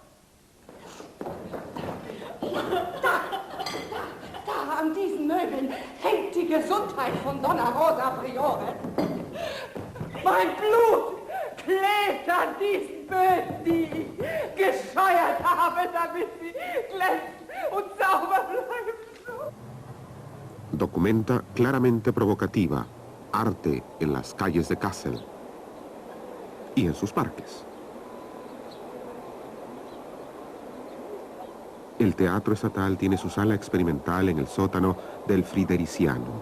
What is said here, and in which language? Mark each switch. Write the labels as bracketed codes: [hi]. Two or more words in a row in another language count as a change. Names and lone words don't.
[de] Da an diesen Möbeln hängt die Gesundheit von Donna Rosa Priore. Mein Blut klebt an diesen Böden, die ich gescheuert habe, damit sie glänzen und sauber bleiben. [es] Documenta claramente provocativa arte en las calles de Kassel y en sus parques. El Teatro Estatal tiene su sala experimental en el sótano del Fridericianum.